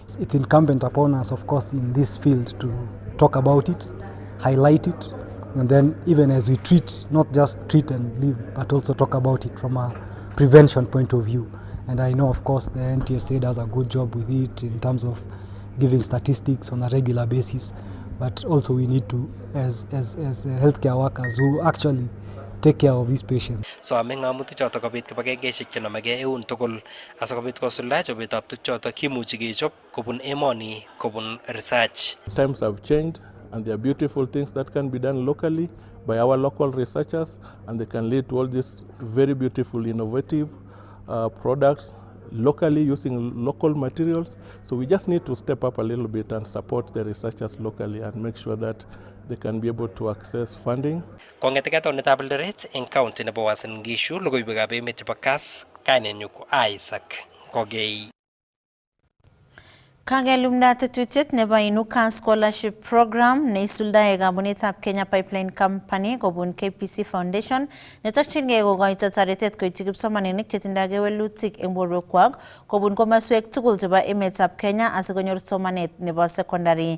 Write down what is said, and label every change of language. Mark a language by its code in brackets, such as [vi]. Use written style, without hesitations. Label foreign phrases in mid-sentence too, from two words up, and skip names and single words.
[en] It's incumbent upon us, of course, in this field to talk about it, highlight it, And then even as we treat, not just treat and leave, but also talk about it from a prevention point of view. And I know, of course, the NTSA does a good job with it in terms of giving statistics on a regular basis. But also we need to, as healthcare workers who actually take care of these patients. [kln] So aming amuti choto kobit kibagengeshek chenomege eun tugul asakobit kosulda chobetab tuchoto kimuchi kechop kobun emoni kobun research. [en] Times have changed and there are beautiful things that can be done locally by our local researchers, and they can lead to all these very beautiful innovative products locally using local materials. So we just need to step up a little bit and support the researchers locally and make sure that they can be able to access funding. [kln] Kongeteke tonetab Eldoret eng county nebo Uasin Gishu logoiwekab emet chebo Kass kainenyu ko Isaac Kogei. Kagelumda tetutiet nebo Inuka Scholarship Program neisuldae kampunitab Kenya Pipeline Company kobun KPC Foundation netokchingei kokoito toretet koityi kipsomaninik chetindoi kewelutik eng borwekwak kobun komoswek tugul chebo emetab Kenya asikonyor somanet nebo secondary.